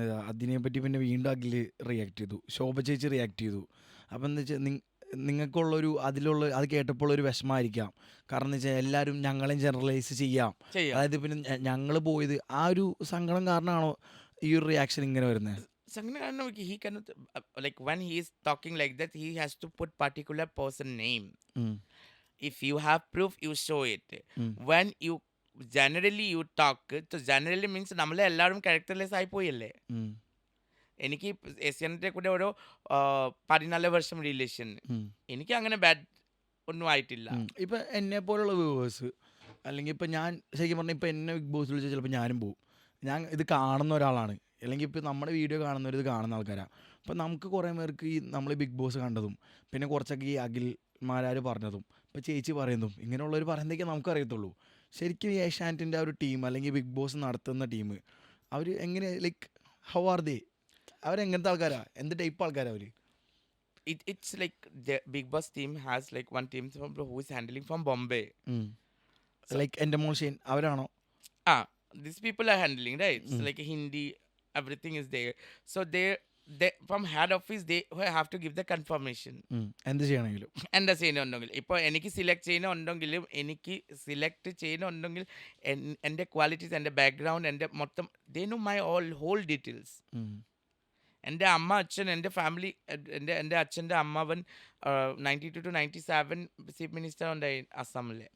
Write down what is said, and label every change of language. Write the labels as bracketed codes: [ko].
[ml] അതിനെപ്പറ്റി പിന്നെ വീണ്ടും അഖിൽ റിയാക്ട് ചെയ്തു, ശോഭ ചേച്ചി റിയാക്ട് ചെയ്തു. അപ്പം എന്താ വെച്ചാൽ നിങ്ങൾക്കുള്ളൊരു അതിലുള്ള അത് കേട്ടപ്പോൾ ഒരു വിഷമമായിരിക്കാം. കാരണം എന്ന് വെച്ചാൽ എല്ലാവരും ഞങ്ങളെയും ജനറലൈസ് ചെയ്യാം. അതായത് പിന്നെ ഞങ്ങൾ പോയത് ആ ഒരു സങ്കടം കാരണമാണോ ഈ ഒരു റിയാക്ഷൻ ഇങ്ങനെ വരുന്നത്? [en] He cannot like when he is talking like that he has to put particular person name. If you have proof you show it. When you generally you talk, so generally means [ml] നമ്മളെ എല്ലാവരും characterless ആയി പോയല്ലേ. എനിക്ക് എസിയന്റെ കൂടെ ഒരു 14 വർഷം relation, എനിക്ക് അങ്ങനെ ബാഡ് ഒന്നും ആയിട്ടില്ല. ഇപ്പം എന്നെ പോലുള്ള വ്യൂവേഴ്സ് അല്ലെങ്കിൽ ഇപ്പം ഞാൻ ശരിക്കും പറഞ്ഞാൽ ഇപ്പം എന്നെ ബിഗ് ബോസ് വിളിച്ചാൽ ചിലപ്പോൾ ഞാനും പോവും. ഞാൻ ഇത് കാണുന്ന ഒരാളാണ്, അല്ലെങ്കിൽ ഇപ്പോൾ നമ്മുടെ വീഡിയോ കാണുന്നവർ ഇത് കാണുന്ന ആൾക്കാരാണ്. അപ്പം നമുക്ക് കുറേ പേർക്ക് ഈ നമ്മൾ ബിഗ് ബോസ് കണ്ടതും പിന്നെ കുറച്ചൊക്കെ ഈ അഖിൽമാരാർ പറഞ്ഞതും ഇപ്പോൾ ചേച്ചി പറയുന്നതും ഇങ്ങനെയുള്ളവർ പറയുന്നതൊക്കെ നമുക്കറിയത്തുള്ളൂ. ശരിക്കും ഈ ഏഷ്യാനെറ്റിൻ്റെ ആ ഒരു ടീം അല്ലെങ്കിൽ ബിഗ് ബോസ് നടത്തുന്ന ടീം അവർ എങ്ങനെ [en] like how are they, [ml] അവരെങ്ങനത്തെ ആൾക്കാരാ, എന്ത് ടൈപ്പ് ആൾക്കാരാ അവർ? [en] It's like the Big Boss team has like one team who is handling from Bombay. [ml] Like Endemol അവരാണോ? [en] These people are handling, right? It's like Hindi, everything is there. So they from head office they have to give the confirmation. [ml] എന്ത് ചെയ്യണമെങ്കിലും എന്താ ചെയ്യുന്നുണ്ടെങ്കിൽ ഇപ്പോൾ എനിക്ക് select ചെയ്യുന്നുണ്ടെങ്കിലും എനിക്ക് select ചെയ്യുന്നുണ്ടെങ്കിൽ എൻ്റെ ക്വാളിറ്റീസ്, എൻ്റെ ബാക്ക്ഗ്രൗണ്ട്, എൻ്റെ മൊത്തം [en] they know my all whole details. [ml] എൻ്റെ അമ്മ അച്ഛൻ എൻ്റെ ഫാമിലി എൻ്റെ അച്ഛൻ്റെ അമ്മാവൻ 92 to 97 ചീഫ് മിനിസ്റ്റർ ഉണ്ടായി അസ്സാമിലെ.